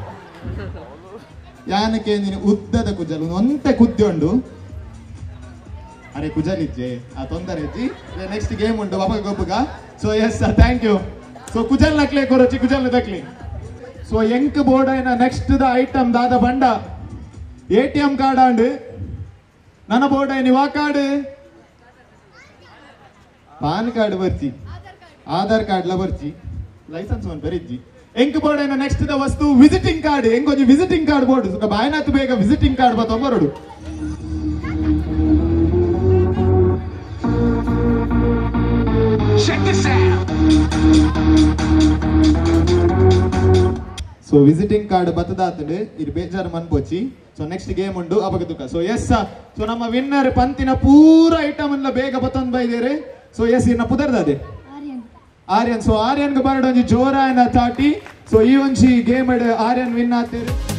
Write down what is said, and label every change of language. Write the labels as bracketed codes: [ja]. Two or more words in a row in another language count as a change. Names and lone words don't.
[tcy] ಯಾನಕ್ಕೆ ನೀನು ಉದ್ದದ ಕುಜಲ್ ಒಂತೆ ಕುದ್ದುಂಡು ಅರೆ ಕುಜಲಿಜ್ಜೆ ಆ ತೊಂದರೆ ಇಜ್ಜಿ [en] next game [tcy] ಉಂಟು ಬಾಬಾ ಗೊಬ್ಬಗ [en] so yes thank you so [tcy] ಕುಜಲ್ ನಕ್ಲೆ ಕೊರಚಿ ಕುಜಲ್ ದಕ್ಲಿ ಸೊ ಎಂಕ್ ಬೋರ್ಡ್ ಐನ ನೆಕ್ಸ್ಟ್ ದ ಐಟಮ್ ದಾದ ಬಂಡ [en] ATM card [tcy] ಆಂಡ್ ನನ್ನ ಬೋರ್ಡ್ ಐನಿ ವಾ ಕಾರ್ಡ್ [en] PAN card [tcy] ಬರ್ಚಿ [en] Aadhaar card [tcy] ಲ ಬರ್ಚಿ ಲೈಸೆನ್ಸ್ ಒಂದು ಬರಿಜ್ಜಿ ಎಂಕ್ ಬೋರ್ಡ್ ಐನ ನೆಕ್ಸ್ಟ್ ದ ವಸ್ತು [en] visiting card [tcy] ಎಂಕೊಂಜಿ [en] visiting card [tcy] ಬೋರ್ಡ್ ಸುಖ ಬಾಯ್ನಾತ್ ಬೇಗ [en] visiting card [tcy] ಬತ್ತೊಂಬರಡು [en] Check this out. [tcy] ಸೊ [en] visiting card [tcy] ಬತ್ತದಾತಡೆ ಇದು ಬೇಜಾರು ಮನ್ಪೋಚಿ [en] so next game [tcy] ಉಂಡು ಅಬಗ ತುಕ [en] so yes so [tcy] ನಮ್ಮ ವಿನ್ನರ್ ಪಂತಿನ ಪೂರ ಐಟಮ್ ಎಲ್ಲ ಬೇಗ ಬತ್ತೊಂದು ಬೈದೇರೆ [en] so yes [tcy] ಇನ್ನ ಪುದರ್ದಾದೆ ಆರ್ಯನ್ ಸೊ ಆರ್ಯನ್ ಗೆ ಬರಡ ಒಂಜಿ ಜೋರಾಯನ ತಾಟಿ ಸೊ ಈ ಒಂಜಿ ಗೇಮ್ ಆರ್ಯನ್ ವಿನ್ ಆತೇರು